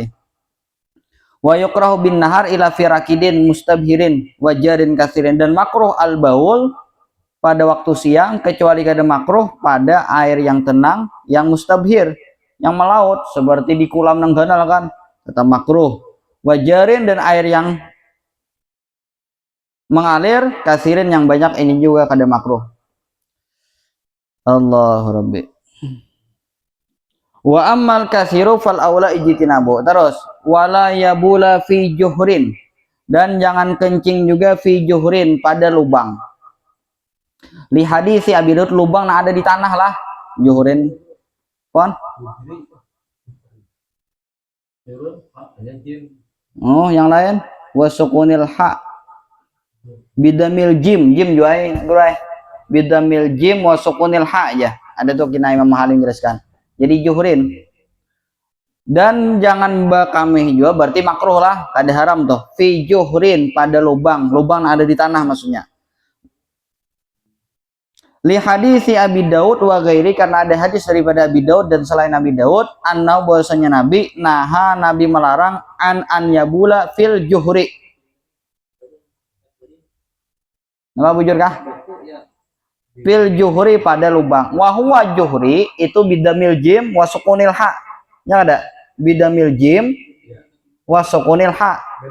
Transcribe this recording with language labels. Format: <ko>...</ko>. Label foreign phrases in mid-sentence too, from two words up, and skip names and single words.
<ar>و يكره بالنهار إلا في راكد مستبحر وجار كثير,</ar> <bjn>dan makruh</bjn> <ar>البول</ar> <bjn>pada waktu siang, kecuali kada makruh pada air yang tenang yang mustabhir, yang melaut seperti di kolam nang ganal kan, tetap makruh. Wajarin dan air yang mengalir, kasirin yang banyak, ini juga kada makruh.</bjn> <ar>الله ربي. وأما الكثير فالأولى اجتنابه. Terus ولا يبول في جحر,</ar> <bjn>dan jangan kencing juga</bjn> <ar>في جحر</ar> <bjn>pada lubang.</bjn> <ar>لحديث أبي داود,</ar> <bjn>lubang nah ada di tanah lah juhrin. Pon?</bjn> <ar>Oh,</ar> <bjn>yang lain</bjn> <ar>وسكون الحاء بضم الجيم juai بضم الجيم وسكون الحاء aja.</ar> <bjn>Ada tuh kina Imam Halim jelaskan. Jadi juhrin. Dan jangan bakamih juga, berarti makruh lah, kada haram tuh.</bjn> <ar>في جحر</ar> <bjn>pada lubang ada di tanah maksudnya.</bjn> <ar>لحديث أبي داود وغيره,</ar> <bjn>karena ada hadis daripada Abi Daud dan selain Abi Daud, annau bahwasanya Nabi melarang</bjn> <ar>أن يبول في الجحر.</ar> <bjn>Apa bujur kah?</bjn> <ar>في الجحر</ar> <bjn>pada lubang.</bjn> <ar>وهو جحر itu بضم الجيم وسكون الحاء.</ar> <bjn>Ya ada</bjn> <ar>بضم الجيم وسكون الحاء.</ar>